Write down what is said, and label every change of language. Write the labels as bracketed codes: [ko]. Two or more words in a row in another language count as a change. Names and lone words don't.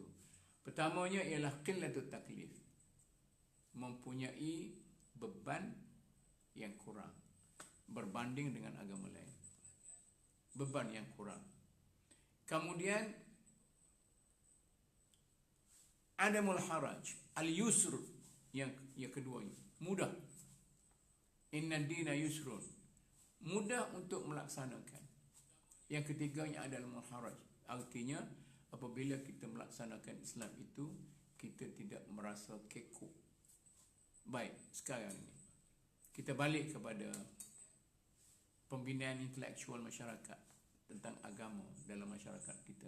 [ms] Pertamanya ialah [ar] قلة التكليف, [ms] mempunyai beban yang kurang berbanding dengan agama lain. Beban yang kurang. Kemudian [ar] عدم الحرج، اليسر, [ms] yang keduanya, mudah. [ar] إن الدين يسر, [ms] mudah untuk melaksanakan. Yang ketiganya adalah muharaj, artinya apabila kita melaksanakan Islam itu, kita tidak merasa kekok. Baik, sekarang ini kita balik kepada pembinaan intelektual masyarakat tentang agama dalam masyarakat kita.